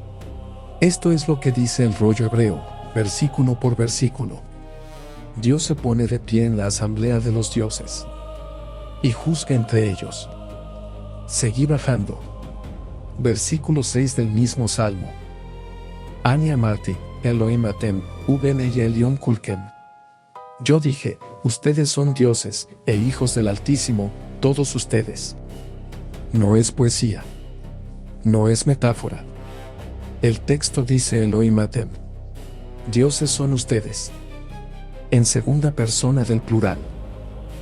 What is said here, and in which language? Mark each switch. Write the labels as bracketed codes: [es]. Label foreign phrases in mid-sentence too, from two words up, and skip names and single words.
[es] Esto es lo que dice el rollo hebreo, versículo por versículo. Dios se pone de pie en la asamblea de los dioses y juzga entre ellos. Seguí bajando. Versículo 6 del mismo salmo. [he] אני אמרתי, אלהים אתם, ובני עליון כלכם. [es] Yo dije, ustedes son dioses e hijos del Altísimo, todos ustedes. No es poesía. No es metáfora. El texto dice [he] אלהים אתם. [es] Dioses son ustedes. En segunda persona del plural.